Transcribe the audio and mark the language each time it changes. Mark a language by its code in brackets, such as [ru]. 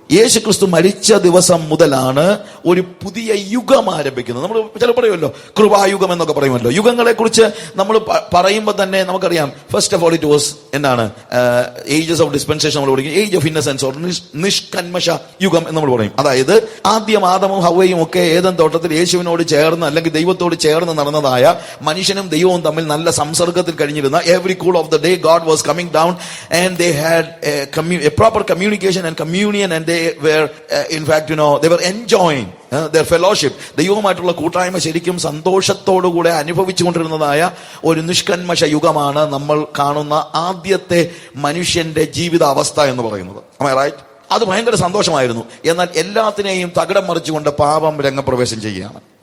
[ml] യേശുക്രിസ്തു മരിച്ച ദിവസം മുതലാണ് ഒരു പുതിയ യുഗം ആരംഭിക്കുന്നത്. നമ്മൾ ചില പറയുമല്ലോ, കൃപായുഗം എന്നൊക്കെ പറയുമല്ലോ. യുഗങ്ങളെ കുറിച്ച് നമ്മൾ പറയുമ്പോൾ തന്നെ നമുക്കറിയാം, [en] first of all it was [ml] എന്താണ്? [en] ages of dispensation [ml] നമ്മൾ പറയും. [en] age of innocence or [ml] നിഷ്കന്മഷ യുഗം എന്ന് നമ്മൾ പറയും. അതായത് ആദ്യം ആദമും ഹവ്വയും ഒക്കെ ഏദൻ തോട്ടത്തിൽ യേശുവിനോട് ചേർന്ന്, അല്ലെങ്കിൽ ദൈവത്തോട് ചേർന്ന് നടന്നതായ, മനുഷ്യനും ദൈവവും തമ്മിൽ നല്ല സംസർഗത്തിൽ കഴിഞ്ഞിരുന്ന, [en] every cool of the day God was coming down and they had a proper communication and communion, and they were in fact they were enjoying their fellowship, [ml] ദൈവവുമായിട്ടുള്ള കൂട്ടായ്മ ശരിക്കും സന്തോഷത്തോടുകൂടെ അനുഭവിച്ചുകൊണ്ടിരുന്നതായ ഒരു നിഷ്കന്മഷ യുഗമാണ് നമ്മൾ കാണുന്ന ആദ്യത്തെ മനുഷ്യന്റെ ജീവിതാവസ്ഥ എന്ന് പറയുന്നത്. റൈറ്റ്? അത് ഭയങ്കര സന്തോഷമായിരുന്നു. എന്നാൽ എല്ലാത്തിനെയും തകിടം മറിച്ചുകൊണ്ട് പാപം രംഗപ്രവേശം ചെയ്യുകയാണ്.